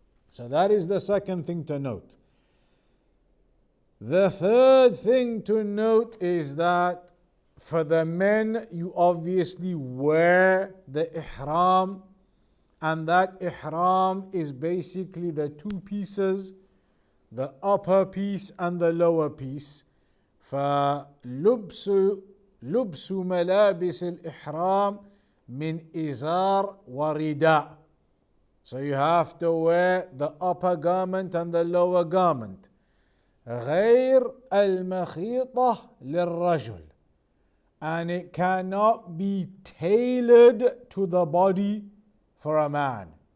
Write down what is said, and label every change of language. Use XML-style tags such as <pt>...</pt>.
<en>So that is the second thing to note. The third thing to note is that for the men, you obviously wear the ihram, and that ihram is basically the 2 pieces, the upper piece and the lower piece.</en> <ar>فلبس ملابس الإحرام من إزار ورداء.</ar> <en>So you have to wear the upper garment and the lower garment.</en> <ar>غير المخيطة للرجل.</ar> <en>And it cannot be tailored to the body for a man.</en>